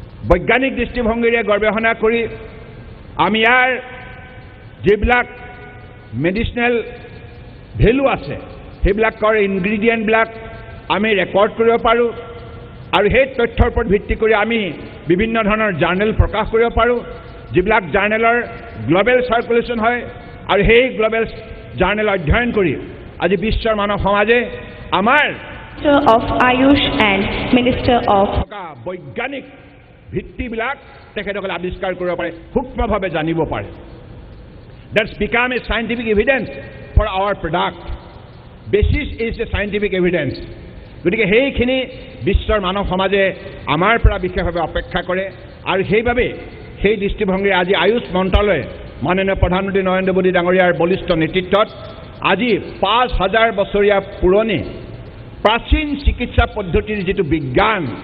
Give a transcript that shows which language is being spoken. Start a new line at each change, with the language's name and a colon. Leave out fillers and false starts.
Assamese: বৈজ্ঞানিক দৃষ্টিভংগীৰে গৱেষণা কৰি আমি ইয়াৰ যিবিলাক মেডিচিনেল ভেলু আছে সেইবিলাকৰ ইনগ্ৰিডিয়েণ্টবিলাক আমি ৰেকৰ্ড কৰিব পাৰোঁ আৰু সেই তথ্যৰ ওপৰত ভিত্তি কৰি আমি বিভিন্ন ধৰণৰ জাৰ্নেল প্ৰকাশ কৰিব পাৰোঁ যিবিলাক জাৰ্নেলৰ গ্ল'বেল চাৰ্কুলেশ্যন হয় আৰু সেই গ্ল'বেল জাৰ্নেল অধ্যয়ন কৰি আজি বিশ্বৰ মানৱ সমাজে আমাৰ
English: Minister of Ayush and Minister of
Assamese: বৈজ্ঞানিক ভিত্তিবিলাক তেখেতসকলে আৱিষ্কাৰ কৰিব পাৰে সূক্ষ্মভাৱে জানিব পাৰে
English: That's become a scientific evidence for our product. Basis is the scientific evidence.
Assamese: গতিকে সেইখিনি বিশ্বৰ মানৱ সমাজে আমাৰ পৰা বিশেষভাৱে অপেক্ষা কৰে আৰু সেইবাবে সেই দৃষ্টিভংগীৰে আজি আয়ুষ মন্ত্ৰালয়ে মাননীয় প্ৰধানমন্ত্ৰী নৰেন্দ্ৰ মোদী ডাঙৰীয়াৰ বলিষ্ঠ নেতৃত্বত আজি ৫,০০০ বছৰীয়া পুৰণি প্ৰাচীন চিকিৎসা পদ্ধতিৰ যিটো বিজ্ঞান